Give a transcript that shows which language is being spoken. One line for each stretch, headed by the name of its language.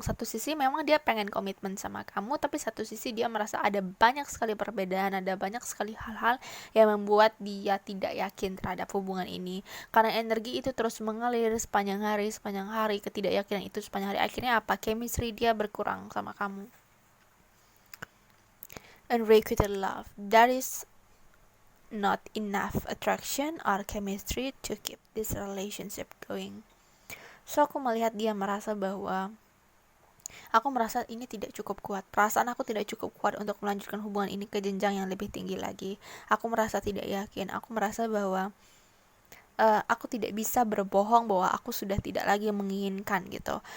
Indonesian: Satu sisi memang dia pengen komitmen sama kamu, tapi satu sisi dia merasa ada banyak sekali perbedaan, ada banyak sekali hal-hal yang membuat dia tidak yakin terhadap hubungan ini. Karena energi itu terus mengalir sepanjang hari, ketidakyakinan itu sepanjang hari. Akhirnya apa? Chemistry dia berkurang sama kamu.
English: Unrequited love, that is not enough attraction or chemistry to keep this relationship going.
Indonesian: So aku melihat dia merasa bahwa aku merasa ini tidak cukup kuat. Perasaan aku tidak cukup kuat untuk melanjutkan hubungan ini ke jenjang yang lebih tinggi lagi. Aku merasa tidak yakin. Aku merasa bahwa aku tidak bisa berbohong bahwa aku sudah tidak lagi menginginkan gitu.